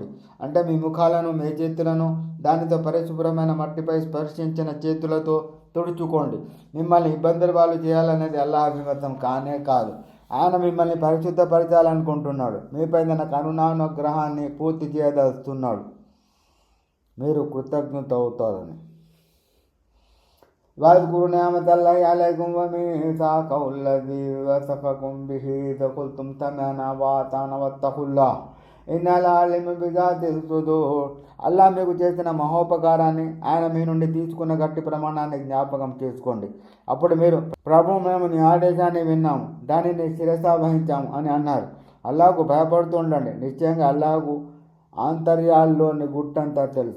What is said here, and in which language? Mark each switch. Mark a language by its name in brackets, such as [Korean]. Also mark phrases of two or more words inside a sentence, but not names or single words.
[Telugu] అంటే మీ ముఖాలను మీ చేతులను దానితో పరిశుభ్రమైన మట్టిపై స్పర్శించిన చేతులతో తుడుచుకోండి. మిమ్మల్ని ఇబ్బందులు వాళ్ళు చేయాలనేది అల్లాహ్ అభిమతం కానే కాదు. ఆయన మిమ్మల్ని పరిశుద్ధపరచాలనుకుంటున్నాడు. మీపై తన కరుణానుగ్రహాన్ని పూర్తి చేయదలుస్తున్నాడు. మీరు కృతజ్ఞత అవుతారని. [Arabic] واذكروا نعمة الله عليكم وميثاقه الذي وثقكم به إذ قلتم سمعنا وأطعنا واتقوا الله إن الله عليم بذات الصدور. [Telugu] అల్లాహ్ మీకు చేసిన మహోపకారాన్ని, ఆయన మీ నుండి తీసుకున్న గట్టి ప్రమాణాన్ని జ్ఞాపకం చేసుకోండి. అప్పుడు మీరు, ప్రభు, మేము నీ ఆదేశాన్ని విన్నాము, దానిని శిరసావహించాము అని అన్నారు. అల్లాహకు భయపడుతూ ఉండండి. నిశ్చయంగా అల్లాహకు ఆంతర్యాల్లోని గుట్టంతా తెలుసు.